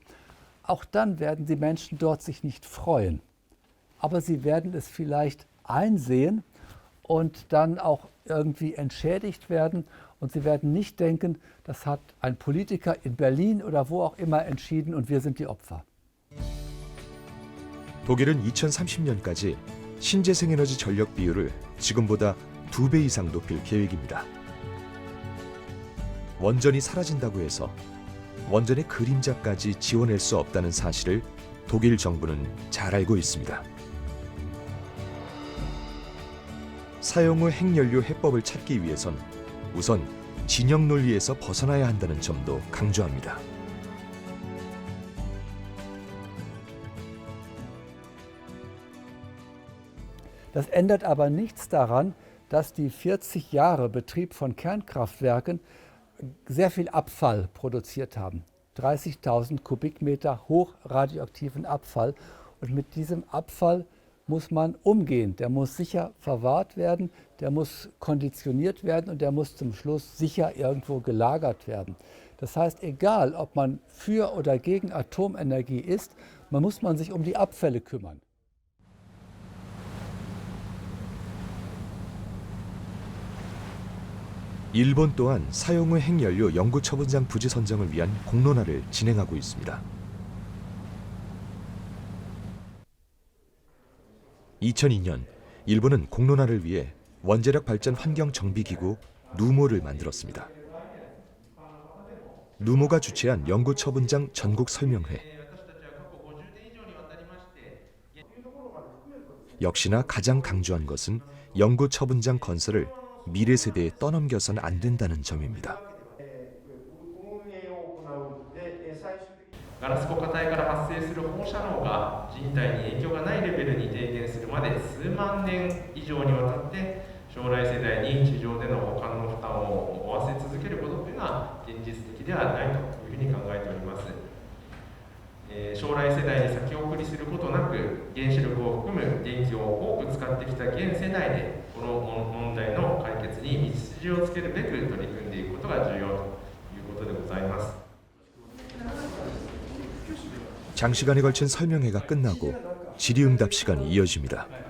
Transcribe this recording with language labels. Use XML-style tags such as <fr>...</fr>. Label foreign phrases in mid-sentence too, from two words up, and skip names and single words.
<de>Auch dann werden die Menschen dort sich nicht freuen, aber sie werden es vielleicht einsehen und dann auch irgendwie entschädigt werden. Und sie werden nicht denken, das hat ein Politiker in Berlin oder wo auch immer entschieden und wir sind die Opfer.</de> <ko>독일은 2030년까지 신재생에너지 전력 비율을 지금보다 2배 이상 높일 계획입니다. 원전이 사라진다고 해서 원전의 그림자까지 지워낼 수 없다는 사실을 독일 정부는 잘 알고 있습니다. 사용 후 핵연료 해법을 찾기 위해선 우선 진영 논리에서 벗어나야 한다는 점도 강조합니다.</ko> <de>Das ändert aber nichts daran, dass die 40 Jahre Betrieb von Kernkraftwerken sehr viel Abfall produziert haben. 30.000 Kubikmeter hochradioaktiven Abfall. Und mit diesem Abfall muss man umgehen. Der muss sicher verwahrt werden, der muss konditioniert werden und der muss zum Schluss sicher irgendwo gelagert werden. Das heißt, egal ob man für oder gegen Atomenergie ist, muss man sich um die Abfälle kümmern.</de> <ko>일본 또한 사용 후 핵연료 영구 처분장 부지 선정을 위한 공론화를 진행하고 있습니다. 2002년 일본은 공론화를 위해 원자력 발전 환경 정비 기구 누모를 만들었습니다. 누모가 주최한 영구 처분장 전국 설명회. 역시나 가장 강조한 것은 영구 처분장 건설을 미래 세대에 떠넘겨서는 안 된다는 점입니다.</ko> <ja>ガラス固化体から発生する放射能が人体に影響がないレベルに低減するまで数万年以上にわたって将来世代に地上での保管の負担を負わせ続けることというのは現実的ではないというふうに考えております。将来世代に先送りすることなく原子力を含む電気を多く使ってきた現世代でこの問題の解決に道筋をつけるべく取り組んでいくことが重要ということでございます。</ja> <ko>장시간에 걸친 설명회가 끝나고 질의응답 시간이 이어집니다.</ko>